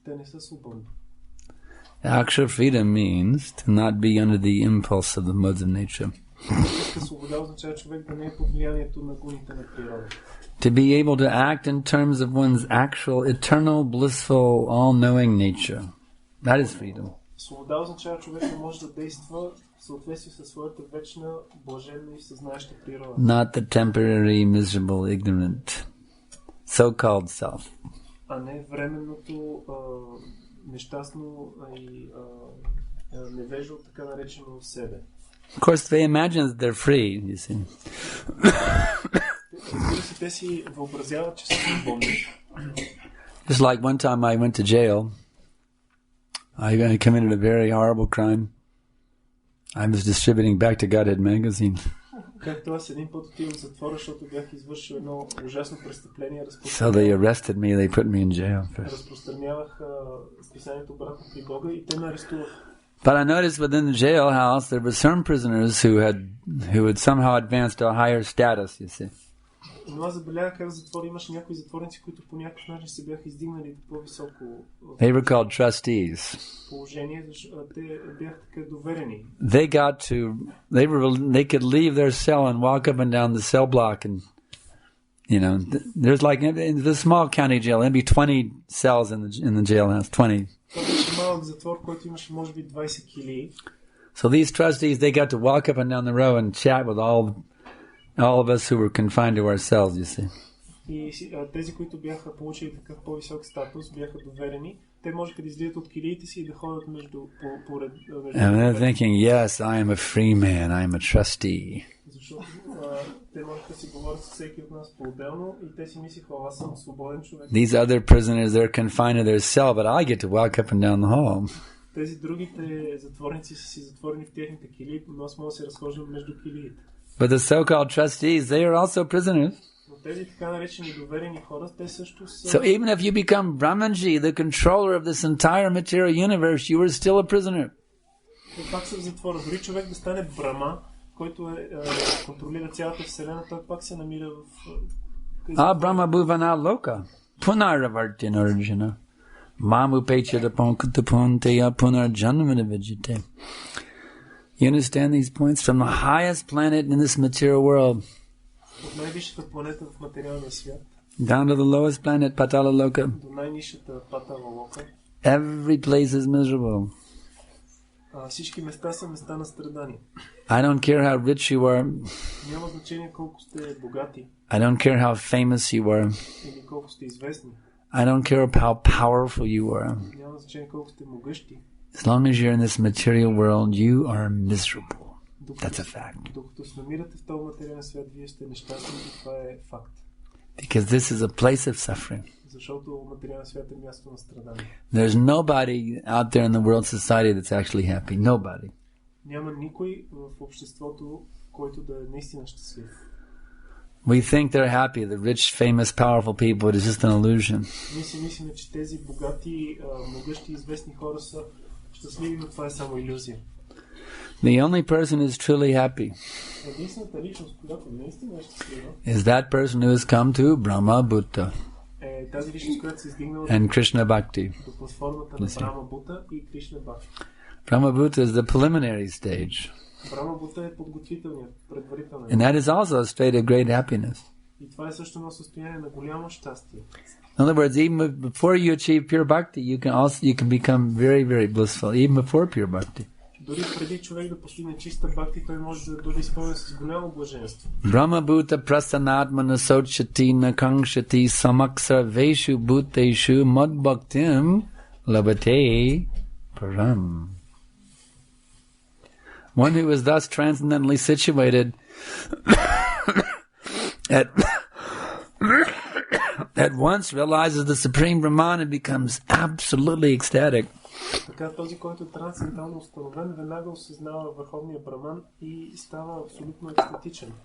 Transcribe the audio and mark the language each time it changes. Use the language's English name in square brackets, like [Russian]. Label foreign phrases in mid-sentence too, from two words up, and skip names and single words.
[English] Actual freedom means to not be under the impulse of the modes of nature. To be able to act in terms of one's actual, eternal, blissful, all-knowing nature. That is freedom. [Bulgarian] Свобода означава човек да може да действа в съответствие със своята вечна, блаженна и съзнаеща природа. [English] Not the temporary, miserable, ignorant, so-called self. [Bulgarian] А не временното, нещастно и невежо, така наречено себе. [English] Of course, they imagine that they're free, you see. [Bulgarian] Те си въобразяват, че са свободни. [English] Just like one time I went to jail. I committed a very horrible crime. I was distributing Back to Godhead magazine. So they arrested me. They put me in jail. But I noticed within the jailhouse there were some prisoners who had somehow advanced to a higher status. You see. [Bulgarian] Но аз забелязах как в затвора имаше някои затворници, които по някакъв начин се бяха издигнали по-високо [English] They were called trustees. [Bulgarian] положение, защото те бяха така доверени. [English] They could leave their cell and walk up and down the cell block, and there's like in the small county jail, there'd be 20 cells in the jailhouse. 20. [Bulgarian] Това беше малък затвор, който имаше може би 20 килии. [English] So these trustees, they got to walk up and down the row and chat with all of us who were confined to our cells, you see. [Bulgarian] И тези, които бяха получили такъв по-висок статус, бяха доверени. Те можеха да излизат от килиите си и да ходят между [English] And they're thinking, yes, I am a free man, I am a trustee. [Bulgarian] Защото те можеха да си говорят с всеки от нас по-отделно и те си мислиха, аз съм свободен човек. [English] These other prisoners, they're confined to their cell, but I get to walk up and down the hall. [Bulgarian] Тези другите затворници са си затворени в техните килии, но аз мога да се разхождам между килиите. [English] But the so-called trustees, they are also prisoners. [Bulgarian] Но тези така наречени доверени хора, те също са... [English] So even if you become Brahmanji, the controller of this entire material universe, you are still a prisoner. [Bulgarian] Те пак са в затвора. Дори човек да стане Брама, който контролира цялата вселена, той пак се намира в... [Sanskrit] Brahma bhuvana loka, punaravartin arjuna, mamu pechadapon kutapunteya punarjanmana vijite. [English] You understand these points? From the highest planet in this material world [Bulgarian] от най-висшата планета в материалния свят [English] down to the lowest planet, Patala Loka, [Bulgarian] до най-нисшата Патала Лока, [English] every place is miserable. [Bulgarian] Всички места са места на страдание. [English] I don't care how rich you are. [Bulgarian] Няма значение колко сте богати. [English] I don't care how famous you are. [Bulgarian] Или колко сте известни. [English] I don't care how powerful you are. [Bulgarian] Няма значение колко сте могъщи. [English] As long as you're in this material world, you are miserable. That's a fact. [Bulgarian] Докато се намирате в този материален свят, вие сте нещастни и това е факт. [English] Because this is a place of suffering. [Bulgarian] Защото материален свят е място на страдание. [English] There's nobody out there in the world society that's actually happy. Nobody. [Bulgarian] Няма никой в обществото, който да е наистина щастлив. [English] We think they're happy. The rich, famous, powerful people. It is just an illusion. [Bulgarian] Ние си мислим, че тези богати, могъщи, известни хора са щастливи, но това е само илюзия. [English] The only person who is truly happy [Bulgarian] единствената личност, която наистина е щастлива, [English] is that person who has come to Brahma Bhuta [Bulgarian] е тази личност, която се издигнала and Krishna Bhakti. до платформата на Брахма Бута и Кришна Бхакти. [English] Brahma Bhuta is the preliminary stage. [Bulgarian] Брахма Бута е подготвителният, предварителният. [English] And that is also a state of great happiness. [Bulgarian] И това е също едно състояние на голямо щастие. [English] In other words, even before you achieve pure bhakti, you can become very, very blissful, even before pure bhakti. [Bulgarian] Дори преди човек да постигне чиста бхакти, той може да бъде изпълнен с голямо блаженство. [Sanskrit] Brahma Bhuta prasanatmana sochati nakangshati samaksar veshu bhuteshu madbhaktim labate param. [English] One who is thus transcendently situated at once realizes the Supreme Brahman and becomes absolutely ecstatic. [Bulgarian] Така този, който е трансцендентално установен, веднага осъзнава върховния Браман и става абсолютно екстатичен.